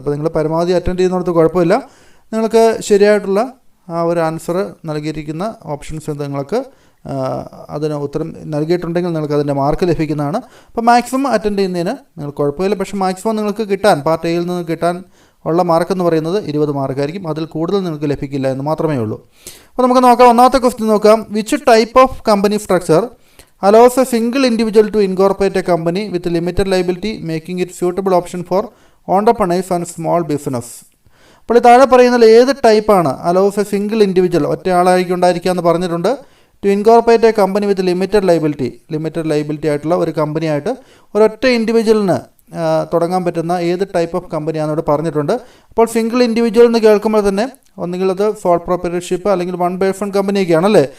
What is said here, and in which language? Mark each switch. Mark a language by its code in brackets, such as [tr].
[ml] അപ്പോൾ നിങ്ങൾ പരമാവധി അറ്റൻഡ് ചെയ്യുന്നിടത്ത് കുഴപ്പമില്ല. നിങ്ങൾക്ക് ശരിയായിട്ടുള്ള ആ ഒരു ആൻസർ നൽകിയിരിക്കുന്ന ഓപ്ഷൻസ് നിങ്ങൾക്ക് അതിന് ഉത്തരം നൽകിയിട്ടുണ്ടെങ്കിൽ നിങ്ങൾക്ക് അതിൻ്റെ മാർക്ക് ലഭിക്കുന്നതാണ്. അപ്പോൾ മാക്സിമം അറ്റൻഡ് ചെയ്യുന്നതിന് നിങ്ങൾക്ക് കുഴപ്പമില്ല. പക്ഷേ മാക്സിമം നിങ്ങൾക്ക് കിട്ടാൻ പാർട്ട് എയിൽ നിന്ന് കിട്ടാൻ ഉള്ള മാർക്ക് എന്ന് പറയുന്നത് 20 മാർക്കായിരിക്കും. അതിൽ കൂടുതൽ നിങ്ങൾക്ക് ലഭിക്കില്ല എന്ന് മാത്രമേ ഉള്ളൂ. അപ്പോൾ നമുക്ക് നോക്കാം. ഒന്നാമത്തെ ക്വസ്റ്റ്യൻ നോക്കാം. [en] Which type of company structure allows a single individual to incorporate a company with limited liability, making it suitable option for entrepreneurs and small business. [ml] അപ്പോൾ ഈ താഴെ പറയുന്നതിൽ ഏത് ടൈപ്പാണ് [en] allows a single individual [ml] ഒറ്റയാളായിരിക്കും ഉണ്ടായിരിക്കുക എന്ന് പറഞ്ഞിട്ടുണ്ട് [en] to incorporate a company with limited liability [ml] ആയിട്ടുള്ള ഒരു കമ്പനിയായിട്ട് ഒരൊറ്റ ഇൻഡിവിജ്വലിന് തുടങ്ങാൻ പറ്റുന്ന ഏത് ടൈപ്പ് ഓഫ് കമ്പനിയാണെന്ന് ഇവിടെ പറഞ്ഞിട്ടുണ്ട്. അപ്പോൾ സിംഗിൾ ഇൻഡിവിജ്വൽ എന്ന് കേൾക്കുമ്പോൾ തന്നെ ഒന്നുകിൽ അത് സോൾ പ്രൊപ്പറേറ്റർഷിപ്പ് അല്ലെങ്കിൽ 1/1 കമ്പനിയൊക്കെയാണ് അല്ലേ.